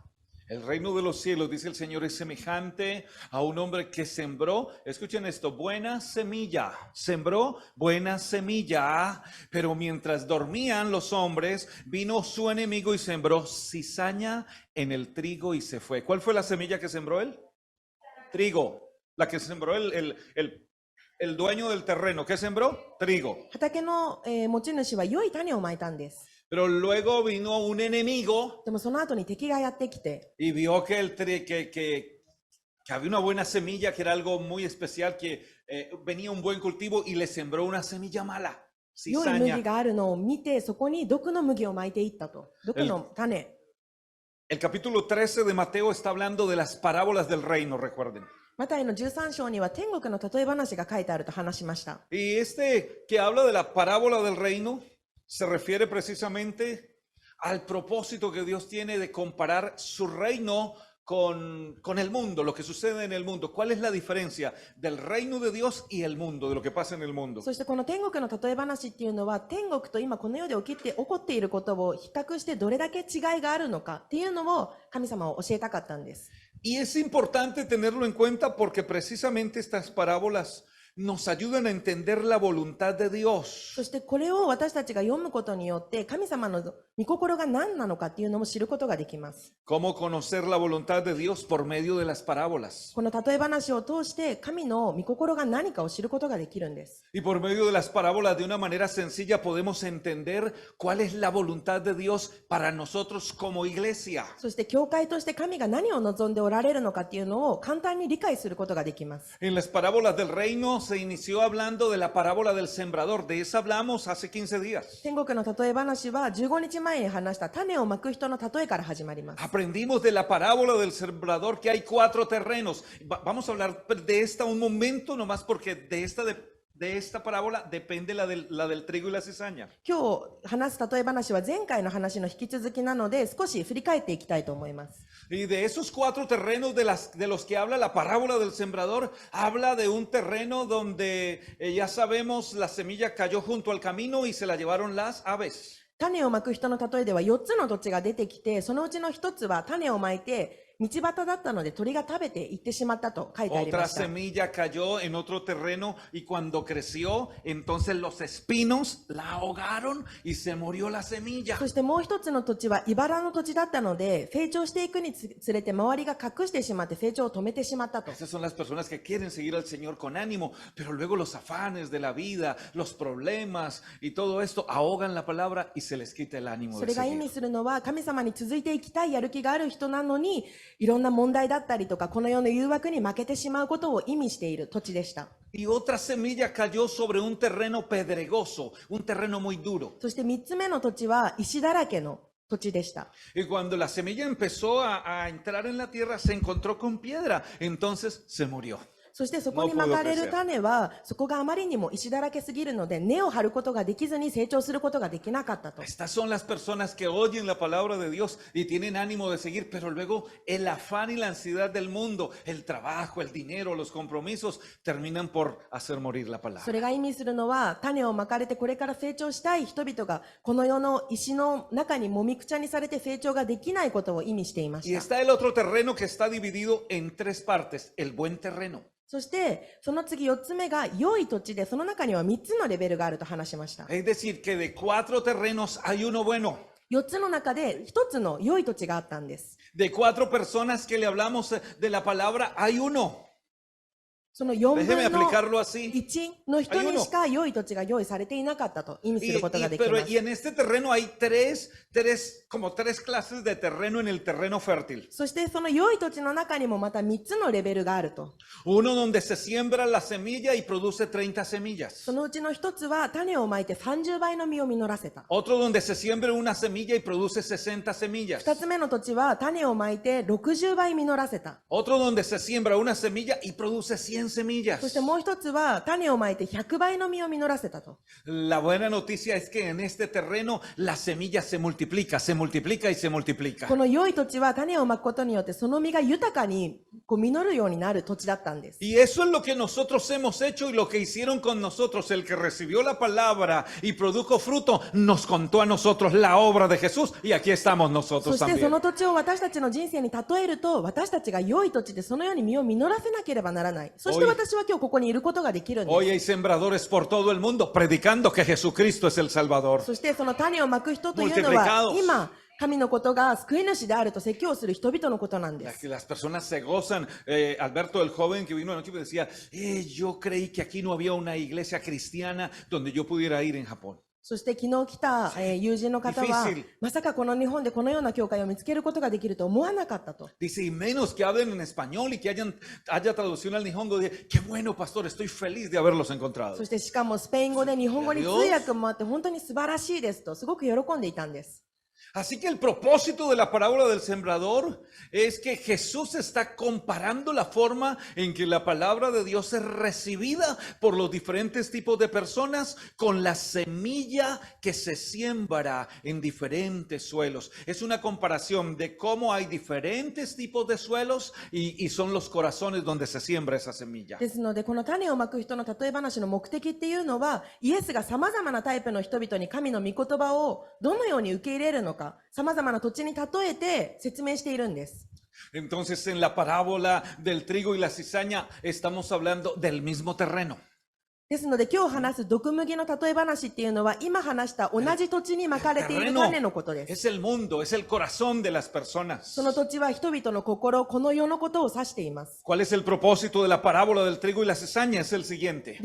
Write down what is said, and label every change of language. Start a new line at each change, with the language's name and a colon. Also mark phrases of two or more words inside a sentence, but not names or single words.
Spanish: El reino de los cielos, dice el Señor, es semejante a un hombre que sembró, escuchen esto, buena semilla, sembró buena semilla, pero mientras dormían los hombres, vino su enemigo y sembró cizaña en el trigo y se fue. ¿Cuál fue la semilla que sembró él? Trigo, la que sembró el dueño del terreno. ¿Qué sembró? Trigo.
Japanese: 畑の、持ち主は良い種をまいたんです。
Spanish: Pero luego vino un enemigo
Japanese: でもその後に敵がやってきて、
Spanish: y vio que había una buena semilla, que era algo muy especial, que venía un buen cultivo y le sembró una semilla mala,
Japanese: 良い麦
Spanish: cizaña.
Japanese: があるのを見て、そこに毒の麦をまいていったと。毒の種。
Spanish: El capítulo 13 de Mateo está hablando de las parábolas del reino, recuerden.
Japanese: マタイの13章には天国の例え話が書いてあると話しました。
Spanish: Y este que habla de la parábola del reino se refiere precisamente al propósito que Dios tiene de comparar su reino con el mundo, lo que sucede en el mundo. ¿Cuál es la diferencia del reino de Dios y el mundo, de lo que pasa en el mundo?
Japanese: そしてこの天国の例え話っていうのは、天国と今この世で起こっていることを比較してどれだけ違いがあるのかっていうのを神様を教えたかったんです。
Spanish: Y es importante tenerlo en cuenta porque precisamente estas parábolas nos ayudan a entender la voluntad de Dios.
Japanese: そしてこれを私たちが読むことによって神様の御心が何なのかっていうのも知ることができます。
Spanish: ¿Cómo conocer la voluntad de Dios? Por medio de las parábolas.
Japanese: この例え話を通して神の御心が何かを知ることができるんです。
Spanish: Y por medio de las parábolas, de una manera sencilla, podemos entender cuál es la voluntad de Dios para nosotros como iglesia.
Japanese: そして教会として神が何を望んでおられるのかっていうのを簡単に理解することができます。
Spanish: En las parábolas del reino se inició hablando de la parábola del sembrador. De esa hablamos hace 15 días.
Japanese: 天国の例え話は15日前に話した種をまく人の例えから始まります。
Spanish: Aprendimos de la parábola del sembrador que hay 4 terrenos. Vamos a hablar de esta un momento nomás porque de esta de esta parábola depende la del trigo y la cizaña.
Japanese: 今日話す例え話は前回の話の引き続きなので、少し振り返っていきたいと思います。
Spanish: Y de esos 4 terrenos de los que habla la parábola del sembrador, habla de un terreno donde ya sabemos la semilla cayó junto al camino y se la llevaron las aves.
Japanese: 種をまく人の例えでは4つの土地が出てきて、そのうちの1つは種をまいて道端だったので鳥が食べていってしまったと書いてありま
Spanish: Otra
Japanese: した。
Spanish: semilla cayó en otro terreno y cuando creció, entonces los espinos la ahogaron y se murió la semilla.
Japanese: そしてもう一つの土地は茨の土地だったので、成長していくにつれて周りが隠してしまって成長を止めてしまったと。
Spanish: Esas son las personas que quieren seguir al Señor con ánimo, pero luego los afanes de la vida, los problemas y todo esto ahogan la palabra y se les quita el ánimo
Japanese: そ
Spanish: de
Japanese: れが意
Spanish: seguir.
Japanese: 味するのは、神様に続いていきたいやる気がある人なのに、いろんな問題だったりとか、この世の誘惑に負けてしまうことを意味している土地でした。
Spanish: Y otra semilla cayó sobre un terreno pedregoso, un terreno muy duro.
Japanese: そして3つ目の土地は石だらけの土地でした。
Spanish: Y cuando la semilla empezó a entrar en la tierra, se encontró con piedra, entonces se murió.
Japanese: そしてそこにまかれる種は、そこがあまりにも石だらけすぎるので、根を張ることができずに成長することができなかったと。
Spanish: Estas son las personas que oyen la palabra de Dios y tienen ánimo de seguir, pero luego el afán y la ansiedad del mundo, el trabajo, el dinero, los compromisos, terminan por hacer morir la
Japanese: そ
Spanish: palabra.
Japanese: れが意味するのは、種をまかれてこれから成長したい人々が、この世の石の中にもみくちゃにされて成長ができないことを意味していま
Spanish: Y
Japanese: した。
Spanish: está el otro terreno que está dividido en 3 partes, el buen terreno.
Japanese: そして、その次4つ目が良い土地で、その中には3つのレベルがあると話しました。
Spanish: Es decir, que de 4 terrenos hay uno bueno.
Japanese: 4 つの中で1つの良い土地があったんです。
Spanish: De 4 personas que le hablamos de la palabra, hay uno.
Japanese: その4
Spanish: Déjeme
Japanese: 分の
Spanish: aplicarlo así.
Japanese: 1 の人にしか良い土地が用意されていなかったと意味することができま
Spanish: Pero
Japanese: す。
Spanish: y en este terreno hay como tres clases de terreno en el terreno fértil.
Japanese: そしてその良い土地の中にもまた3つのレベルがあると。
Spanish: Uno donde se siembra la semilla y produce 30 semillas.
Japanese: そのうちの1つは種をまいて30倍の実を実らせた。
Spanish: Otro donde se siembra una semilla y produce 60 semillas.
Japanese: 2つ目の土地は種をまいて60倍実らせた。
Spanish: Otro donde se siembra una semilla y produce 100 semillas.
Japanese: そしてもう1つは種をまいて100倍の実を実らせたと。
Spanish: La buena noticia es que en este terreno la semilla se multiplica y se multiplica.
Japanese: この良い土地は種をまくことによってその実が豊かに実るようになる土地だったんです。
Spanish: Y eso es lo que nosotros hemos hecho y lo que hicieron con nosotros. El que recibió la palabra y produjo fruto nos contó a nosotros la obra de Jesús y aquí estamos
Japanese: そ
Spanish: nosotros
Japanese: してそ
Spanish: también.
Japanese: の土地を私たちの人生に例えると、私たちが良い土地でそのように実を実らせなければならない。そして私は今日ここにいることができるんで
Spanish: Hoy hay sembradores por todo el mundo predicando que Jesucristo es el Salvador.
Japanese: す。そしてその種をまく人というの
Spanish: Multiplicados.
Japanese: は、今、神のことが救い主であると説教する人々のことなんです。
Spanish: Las personas se gozan. Alberto, el joven que vino aquí, me decía, yo creí que aquí no había una iglesia cristiana donde yo pudiera ir en Japón.
Japanese: そして昨日来た、友人の方は
Spanish: Difícil.
Japanese: まさかこの日本でこのような教会を見つけることができると思わなかったと。
Spanish: Dice, y menos que hablen en español y que haya traducción al nihongo. Dice, qué bueno, pastor, estoy feliz de haberlos encontrado.
Japanese: そしてしかもスペイン語で日本語に通訳もあって本当に素晴らしいですとすごく喜んでいたんです。
Spanish: Así que el propósito de la parábola del sembrador es que Jesús está comparando la forma en que la palabra de Dios es recibida por los diferentes tipos de personas con la semilla que se siembra en diferentes suelos. Es una comparación de cómo hay diferentes tipos de suelos y son los corazones donde se siembra esa semilla.
Japanese: ですので、この種をまく人の例え話の目的っていうのは、イエスが様々なタイプの人々に神の御言葉をどのように受け入れるのか、様々な土地に例えて説明しているんです。
Spanish: Entonces, en la parábola del trigo y la cizaña estamos hablando del mismo terreno.
Japanese: ですので、今日話す毒麦の例え話っていうのは、今話した同じ土地にまかれている種のことです。
Spanish: Es el mundo, es el corazón de las personas.
Japanese: その土地は人々の心、この世のことを指しています。
Spanish: ¿Cuál es el propósito de la parábola del trigo y la cizaña? Es el siguiente.